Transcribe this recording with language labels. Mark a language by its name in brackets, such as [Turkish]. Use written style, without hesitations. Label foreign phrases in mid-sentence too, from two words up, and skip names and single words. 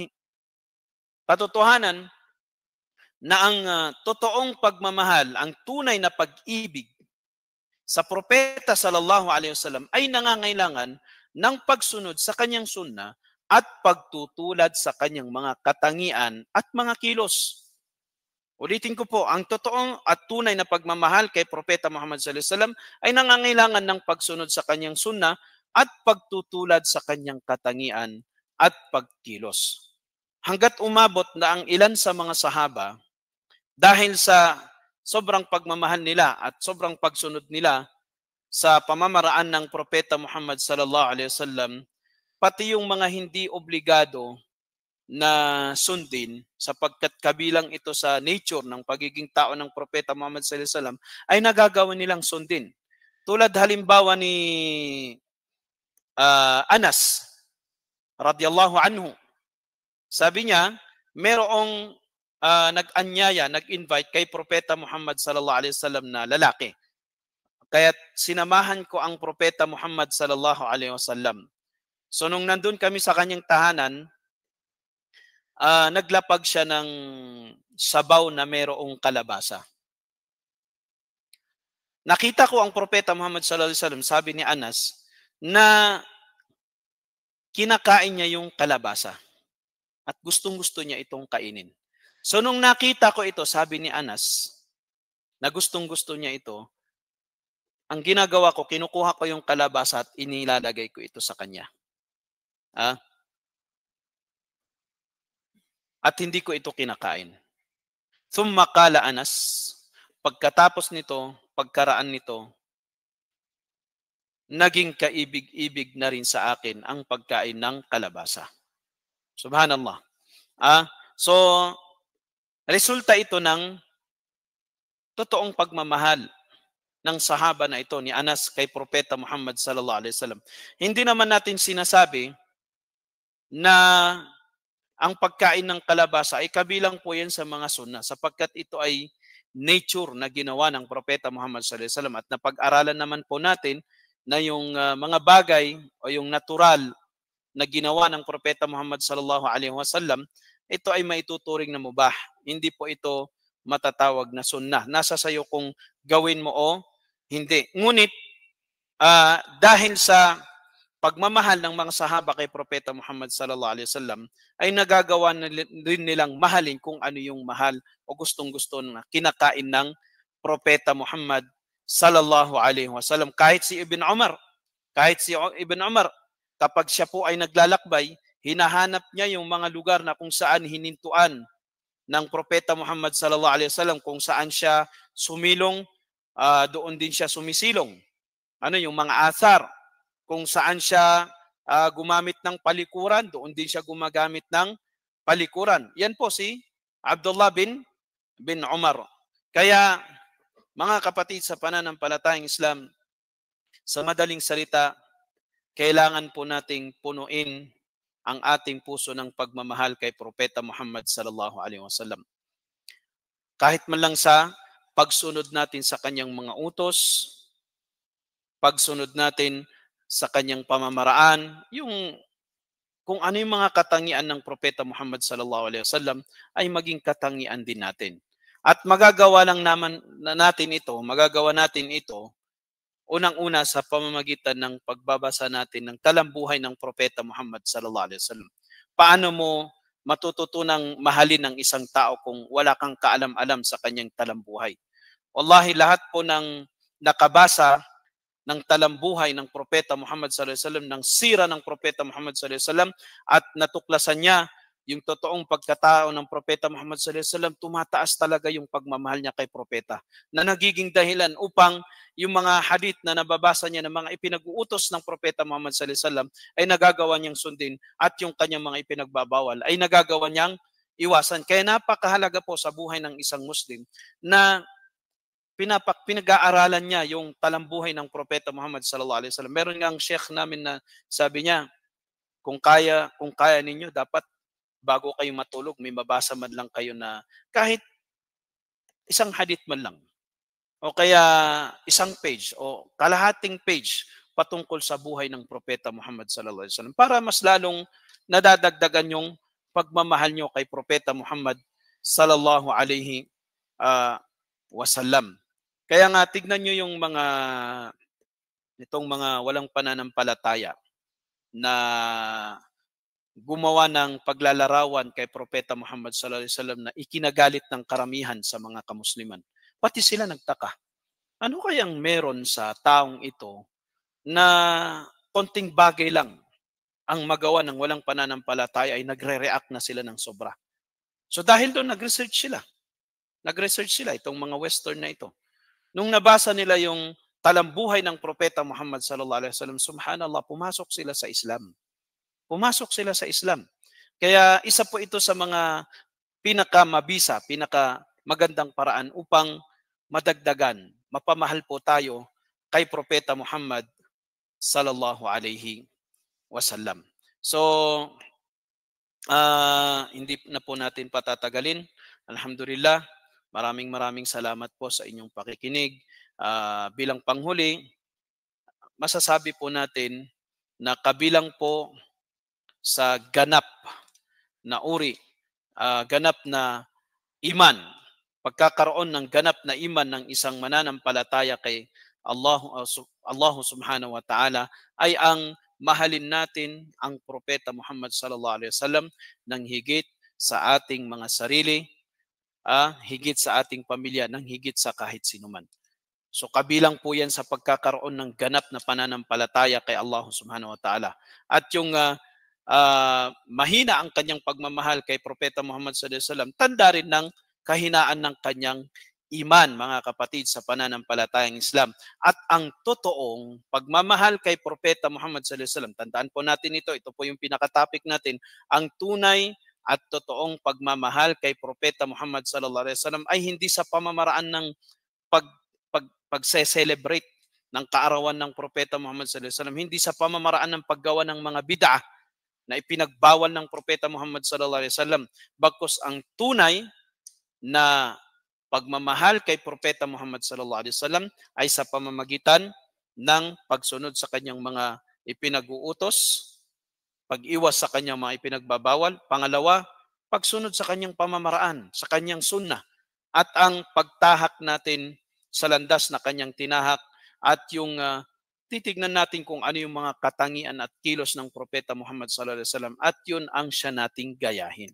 [Filipino] Katotohanan na ang totoong pagmamahal, ang tunay na pag-ibig sa propeta [Arabic] صلى الله عليه وسلم [Filipino] ay nangangailangan ng pagsunod sa kanyang sunna at pagtutulad sa kanyang mga katangian at mga kilos. Ulitin ko po, ang totoong at tunay na pagmamahal kay Propeta Muhammad [Arabic] صلى الله عليه وسلم [Filipino] ay nangangailangan ng pagsunod sa kanyang sunna at pagtutulad sa kanyang katangian at pagkilos. Hanggat umabot na ang ilan sa mga sahaba, dahil sa sobrang pagmamahal nila at sobrang pagsunod nila sa pamamaraan ng Propeta Muhammad [Arabic] صلى الله عليه وسلم, [Filipino] pati yung mga hindi obligado na sundin, sapagkat kabilang ito sa nature ng pagiging tao ng Propeta Muhammad [Arabic] صلى الله عليه وسلم, [Filipino] ay nagagawa nilang sundin. Tulad halimbawa ni Anas [Arabic] رضي الله عنه. [Filipino] Sabi niya, merong nag-anyaya, nag-invite kay Propeta Muhammad [Arabic] صلى الله عليه وسلم [Filipino] na lalaki. Kaya sinamahan ko ang Propeta Muhammad [Arabic] صلى الله عليه وسلم. [Filipino] So nung nandun kami sa kanyang tahanan, naglapag siya ng sabaw na merong kalabasa. Nakita ko ang Propeta Muhammad [Arabic] صلى الله عليه وسلم, [Filipino] sabi ni Anas, na kinakain niya yung kalabasa at gustong-gusto niya itong kainin. So nung nakita ko ito, sabi ni Anas, na gustong-gusto niya ito, ang ginagawa ko, kinukuha ko yung kalabasa at inilalagay ko ito sa kanya. At hindi ko ito kinakain. [Arabic] ثم قال أنس, [Filipino] pagkatapos nito, pagkaraan nito, naging kaibig-ibig na rin sa akin ang pagkain ng kalabasa. Subhanallah. So, resulta ito ng totoong pagmamahal ng sahaba na ito ni Anas kay Propeta Muhammad [Arabic] صلى الله عليه وسلم. [Filipino] Hindi naman natin sinasabi na ang pagkain ng kalabasa ay kabilang po yan sa mga sunna, sapagkat ito ay nature na ginawa ng Propeta Muhammad [Arabic] صلى الله عليه وسلم, [Filipino] at napag-aralan naman po natin na yung mga bagay o yung natural na ginawa ng Propeta Muhammad [Arabic] صلى الله عليه وسلم, [Filipino] ito ay maituturing na mubah. Hindi po ito matatawag na sunnah. Nasa sayo kung gawin mo o hindi. Ngunit dahil sa pagmamahal ng mga sahaba kay Propeta Muhammad [Arabic] صلى الله عليه وسلم, [Filipino] ay nagagawa rin nilang mahalin kung ano yung mahal o gustong-gusto na kinakain ng Propeta Muhammad [Arabic] صلى الله عليه وسلم. [Filipino] Kahit si Ibn Umar, kapag siya po ay naglalakbay, hinahanap niya yung mga lugar na kung saan hinintuan ng Propeta Muhammad [Arabic] صلى الله عليه وسلم, [Filipino] kung saan siya sumilong, doon din siya sumisilong. Yung mga athar, kung saan siya gumamit ng palikuran, doon din siya gumagamit ng palikuran. Yan po si Abdullah bin Umar. Kaya, mga kapatid sa pananampalatayang Islam, sa madaling salita, kailangan po nating punuin ang ating puso ng pagmamahal kay Propeta Muhammad [Arabic] صلى الله عليه وسلم. [Filipino] Kahit man lang sa pagsunod natin sa kanyang mga utos, pagsunod natin sa kanyang pamamaraan, yung kung ano yung mga katangian ng Propeta Muhammad [Arabic] صلى الله عليه وسلم [Filipino] ay maging katangian din natin. At magagawa natin ito unang-una sa pamamagitan ng pagbabasa natin ng talambuhay ng Propeta Muhammad [Arabic] صلى الله عليه وسلم. [Filipino] Paano mo matututunang mahalin ng isang tao kung wala kang kaalam-alam sa kanyang talambuhay? Wallahi, lahat po ng nakabasa ng talambuhay ng Propeta Muhammad [Arabic] صلى الله عليه وسلم, [Filipino] ng sira ng Propeta Muhammad [Arabic] صلى الله عليه وسلم, [Filipino] at natuklasan niya yung totoong pagkatao ng Propeta Muhammad [Arabic] صلى الله عليه وسلم, [Filipino] tumataas talaga yung pagmamahal niya kay Propeta, na nagiging dahilan upang yung mga hadith na nababasa niya ng mga ipinag-uutos ng Propeta Muhammad [Arabic] صلى الله عليه وسلم [Filipino] ay nagagawa niyang sundin, at yung kanyang mga ipinagbabawal ay nagagawa niyang iwasan. Kaya napakahalaga po sa buhay ng isang Muslim na pinag-aaralan niya yung talambuhay ng Propeta Muhammad [Arabic] صلى الله عليه وسلم. [Filipino] Meron ngang sheikh namin na sabi niya, kung kaya ninyo, dapat bago kayo matulog, may mabasa man lang kayo na kahit isang hadith man lang, o kaya isang page o kalahating page patungkol sa buhay ng Propeta Muhammad [Arabic] صلى الله عليه وسلم [Filipino] para mas lalong nadadagdagan yung pagmamahal nyo kay Propeta Muhammad [Arabic] صلى الله عليه وسلم. [Filipino] Kaya nga tignan nyo yung itong mga walang pananampalataya na gumawa ng paglalarawan kay Propeta Muhammad [Arabic] صلى الله عليه وسلم [Filipino] na ikinagalit ng karamihan sa mga kamusliman. Pati sila nagtaka. Ano kayang meron sa taong ito na konting bagay lang ang magawa ng walang pananampalataya ay nagre-react na sila ng sobra. So dahil doon nag-research sila. Nag-research sila itong mga Western na ito. Nung nabasa nila yung talambuhay ng Propeta Muhammad [Arabic] صلى الله عليه وسلم, [Filipino] subhanallah, pumasok sila sa Islam. Pumasok sila sa Islam. Kaya isa po ito sa mga pinakamabisa, pinakamagandang paraan upang madagdagan, mapamahal po tayo kay Propeta Muhammad [Arabic] صلى الله عليه وسلم. [Filipino] So, hindi na po natin patatagalin. Alhamdulillah, maraming salamat po sa inyong pakikinig. Bilang panghuli, masasabi po natin na kabilang po sa ganap na uri, ganap na iman, pagkakaroon ng ganap na iman ng isang mananampalataya kay Allah [Arabic] سبحانه وتعالى [Filipino] ay ang mahalin natin ang Propeta Muhammad [Arabic] صلى الله عليه وسلم [Filipino] ng higit sa ating mga sarili, higit sa ating pamilya, ng higit sa kahit sinuman. So kabilang po yan sa pagkakaroon ng ganap na pananampalataya kay Allah [Arabic] سبحانه وتعالى. [Filipino] At yung mahina ang kanyang pagmamahal kay Propeta Muhammad [Arabic] صلى الله عليه وسلم, [Filipino] tanda rin ng kahinaan ng kanyang iman, mga kapatid, sa pananampalatayang Islam. At ang totoong pagmamahal kay Propeta Muhammad [Arabic] صلى الله عليه وسلم, [Filipino] tandaan po natin ito po yung pinaka-topic natin, ang tunay at totoong pagmamahal kay Propeta Muhammad [Arabic] صلى الله عليه وسلم [Filipino] ay hindi sa pamamaraan ng pagse-celebrate ng kaarawan ng Propeta Muhammad [Arabic] صلى الله عليه وسلم, [Filipino] hindi sa pamamaraan ng paggawa ng mga bid'ah na ipinagbawal ng Propeta Muhammad [Arabic] صلى الله عليه وسلم, [Filipino] bagkus ang tunay na pagmamahal kay Propeta Muhammad [Arabic] صلى الله عليه وسلم [Filipino] ay sa pamamagitan ng pagsunod sa kanyang mga ipinag-uutos, pag-iwas sa kanyang mga ipinagbabawal, pangalawa, pagsunod sa kanyang pamamaraan, sa kanyang sunnah, at ang pagtahak natin sa landas na kanyang tinahak, at yung titignan natin kung ano yung mga katangian at kilos ng Propeta Muhammad [Arabic] صلى الله عليه وسلم, [Filipino] at yun ang siya nating gayahin.